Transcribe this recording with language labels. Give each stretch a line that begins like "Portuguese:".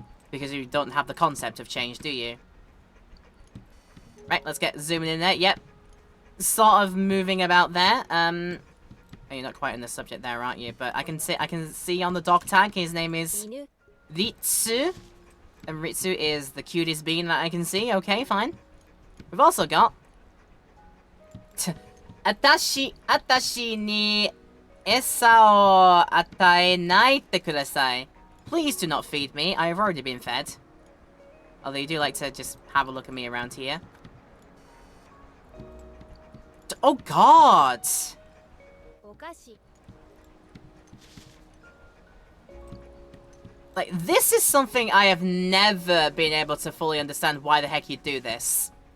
English: Because you don't have the concept of change, do you? Right, let's get zooming in there. Yep. Sort of moving about there. Oh, you're not quite in the subject there, aren't you? But I can see on the dog tag, his name is
Japanese: 犬
English: Ritsu. And Ritsu is the cutest bean that I can see. Okay, fine. We've also got...
Japanese: 私に餌を与えないでください.
English: Please do not feed me. I have already been fed. Although you do like to just have a look at me around here. Oh god!
Japanese: お菓子
English: Like, this is something I have never been able to fully understand why the heck you do this.